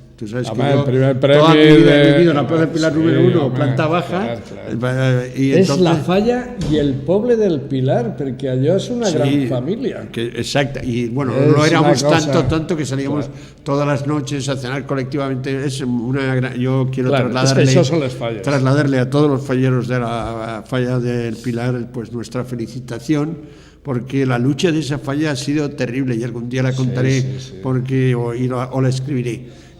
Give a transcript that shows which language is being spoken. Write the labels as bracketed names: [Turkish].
[Spanish] Tú sabes que yo toda mi vida he vivido en la Plaza del Pilar número 1, planta baja. [Catalan] És la falla i el poble del Pilar, perquè allò és una gran família. [Spanish] Exacto, y bueno, no éramos tanto que salíamos todas las noches a cenar colectivamente. Yo quiero trasladarle a todos los falleros de la falla del Pilar nuestra felicitación, porque la lucha de esa falla ha sido terrible y algún día la contaré o la escribiré.